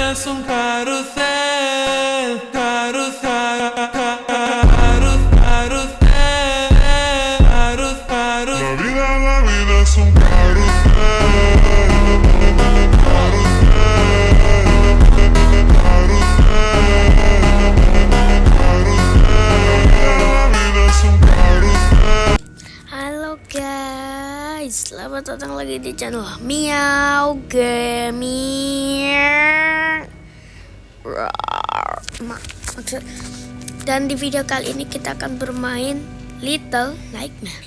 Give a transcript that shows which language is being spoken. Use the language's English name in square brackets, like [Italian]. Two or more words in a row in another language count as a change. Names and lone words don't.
[Spanish] un carrusel, carrusel, carrusel, carrusel, carrusel. La vida es un carrusel, carrusel, carrusel. La vida es un carrusel. [Indonesian] Halo guys, selamat datang lagi di channel Miau Gaming. Dan di video kali ini kita akan bermain Little Nightmare.